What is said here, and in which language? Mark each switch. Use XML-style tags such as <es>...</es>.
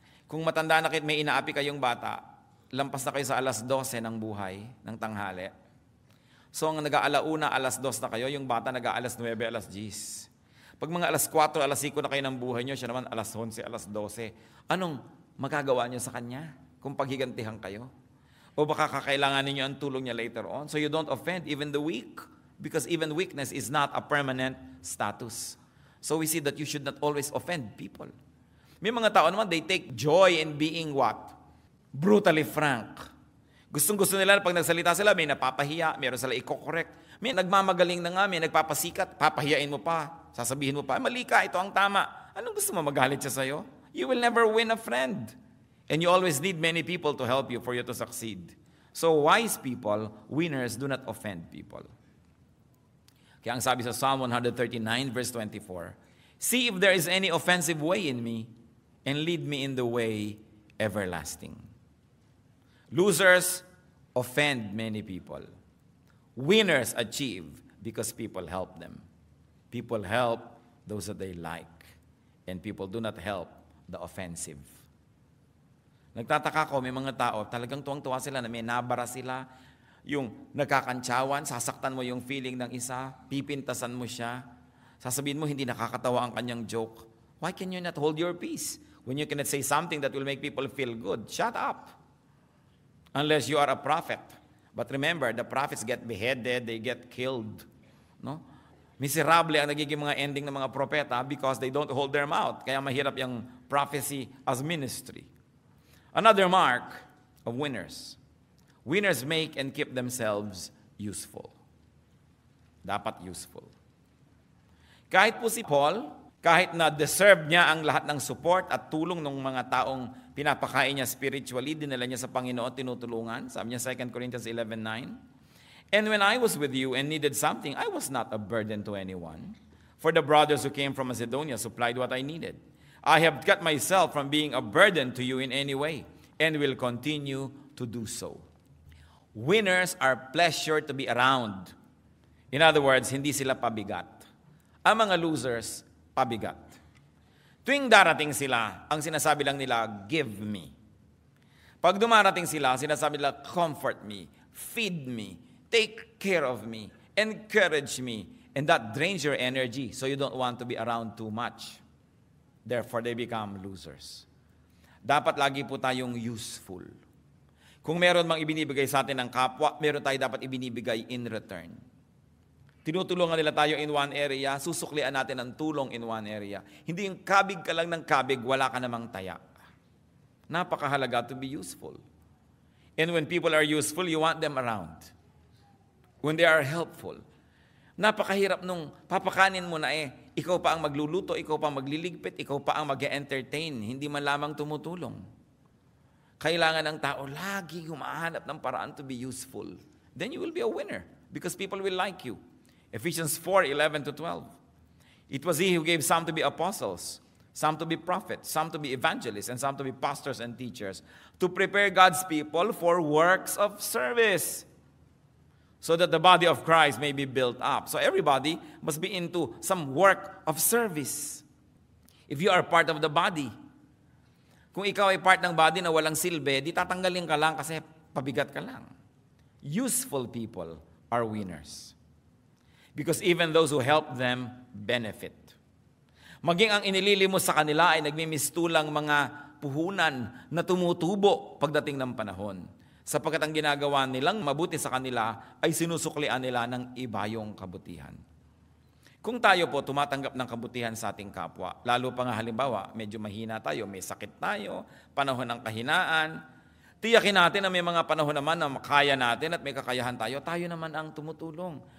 <tl>Kung matanda na kayo, may inaapi kayong bata, lampas na kayo sa 12:00 ng buhay, ng tanghali. So ang nag-aalauna, 2:00 na kayo, yung bata nag-9, 10. Pag mga 4, 5 na kayo ng buhay nyo, siya naman 11, 12. Anong magagawa nyo sa kanya kung paghigantihan kayo? O baka kakailanganin nyo ang tulong niya</tl> <en>later on. So you don't offend even the weak, because even weakness is not a permanent status. So we see that you should not always offend people.</en> <tl>May mga tao naman,</tl> <en>they take joy in being what? Brutally frank.</en> <tl>Gustong-gusto nila pag nagsalita sila, may napapahiya, meron sila i-correct. May nagmamagaling na nga, may nagpapasikat, papahiyain mo pa, sasabihin mo pa, mali ka, ito ang tama. Anong gusto mo, magalit siya sa'yo?</tl> <en>You will never win a friend. And you always need many people to help you for you to succeed. So wise people, winners, do not offend people.</en> <tl>Kaya ang sabi sa</tl> <en>Psalm 139 verse 24, see if there is any offensive way in me, and lead me in the way everlasting. Losers offend many people. Winners achieve because people help them. People help those that they like, and people do not help the offensive.</en> <tl>Nagtataka ko, may mga tao, talagang tuwang-tuwa sila na may nabara sila, yung nagkakantsawan, sasaktan mo yung feeling ng isa, pipintasan mo siya, sasabihin mo hindi nakakatawa ang kanyang joke.</tl> <en>Why can you not hold your peace? When you cannot say something that will make people feel good, shut up. Unless you are a prophet. But remember, the prophets get beheaded, they get killed. No? Miserable</en> <tl>ang nagiging mga</tl> <en>ending</en> <tl>ng mga propeta</tl> <en>because they don't hold their mouth.</en> <tl>Kaya mahirap yung</tl> <en>prophecy as ministry. Another mark of winners. Winners make and keep themselves useful.</en> <tl>Dapat useful. Kahit po si Paul, kahit na deserve niya ang lahat ng support at tulong ng mga taong pinapakain niya spiritually, dinala niya sa Panginoon, tinutulungan. Sabi niya 2 Corinthians 11:9.</tl> <en>And when I was with you and needed something, I was not a burden to anyone. For the brothers who came from Macedonia supplied what I needed. I have cut myself from being a burden to you in any way, and will continue to do so. Winners are pleasure to be around. In other words,</en> <tl>hindi sila pabigat. Ang mga losers, pabigat. Tuwing darating sila, ang sinasabi lang nila,</tl> <en>give me.</en> <tl>Pag dumarating sila, sinasabi nila,</tl> <en>comfort me, feed me, take care of me, encourage me, and that drains your energy, so you don't want to be around too much. Therefore, they become losers.</en> <tl>Dapat lagi po tayong useful. Kung meron mang ibinibigay sa atin ng kapwa, meron tayo dapat ibinibigay</tl> <en>in return.</en> <tl>Tinutulungan nila tayo</tl> <en>in one area,</en> <tl>susuklian natin ang tulong in one area. Hindi yung kabig ka lang ng kabig, wala ka namang taya. Napakahalaga</tl> <en>to be useful. And when people are useful, you want them around. When they are helpful.</en> <tl>Napakahirap nung papakanin mo na ikaw pa ang magluluto, ikaw pa ang magliligpit, ikaw pa ang mag-entertain, hindi man lamang tumutulong. Kailangan ng tao lagi humahanap ng paraan</tl> <en>to be useful. Then you will be a winner because people will like you. Ephesians 4:11-12. It was he who gave some to be apostles, some to be prophets, some to be evangelists, and some to be pastors and teachers, to prepare God's people for works of service, so that the body of Christ may be built up. So everybody must be into some work of service. If you are part of the body,</en> <tl>kung ikaw ay part ng body na walang silbi, di tatanggalin ka lang kasi pabigat ka lang.</tl> <en>Useful people are winners. Because even those who help them benefit.</en> <tl>Maging ang inilili mo sa kanila ay nagmimistulang mga puhunan na tumutubo pagdating ng panahon. Sapagkat ang ginagawa nilang mabuti sa kanila ay sinusuklian nila ng ibayong kabutihan. Kung tayo po tumatanggap ng kabutihan sa ating kapwa, lalo pa nga halimbawa, medyo mahina tayo, may sakit tayo, panahon ng kahinaan, tiyakin natin na may mga panahon naman na makaya natin at may kakayahan tayo, tayo naman ang tumutulong.</tl>